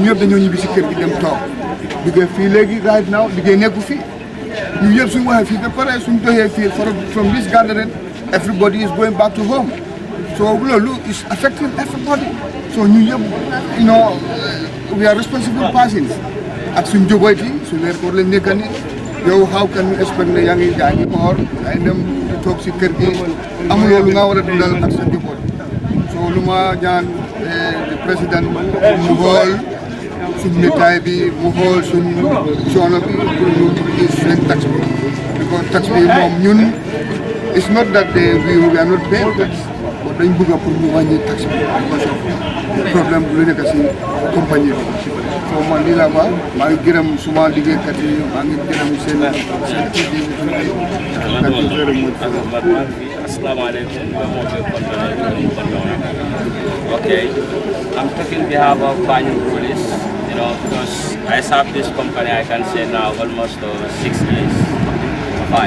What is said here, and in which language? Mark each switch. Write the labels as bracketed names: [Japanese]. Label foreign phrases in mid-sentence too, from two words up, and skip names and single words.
[Wolof] ñëpp dañoo ñibbi si kër gi dem toog liggéey fii léegi [English] right now [Wolof] liggéey nekku fii ñu yëpp suñ waxee fii ba pare suñ doxee fii [English] from this gathering everybody is going back to home so [Wolof] loolu is [English] affecting everybody so [Wolof] ñu yëpp [English] you know we are responsible persons [Wolof] ak suñ njaboot yi su weer koor lañ nekk ni yow [English] how can you expect [Wolof] ne yaa ngi jàngi or ay dem di toog si kër gi amuloo lu nga war a dundal ak sa njaboot so lu ma ñaan [French] le président [Wolof] mu xool suñ métaay bi mu xool suñ coono bi pour ñu gis seen tax bi because tax bi moom ñun [English] it's not that we are not paying tax but [Wolof] dañ bëgg pour ñu wàññi tax bi [English] because of [Wolof] problème bu lu nekk si compagnie bi so man lii laa wax maa ngi gërëm suma liggéeykat yi maa ngi gërëm seen TV [Arabic] Assalamualaikum. [English] Okay, I'm talking on behalf of Breweries, because I serve this company, I can say now almost 6 years, 5.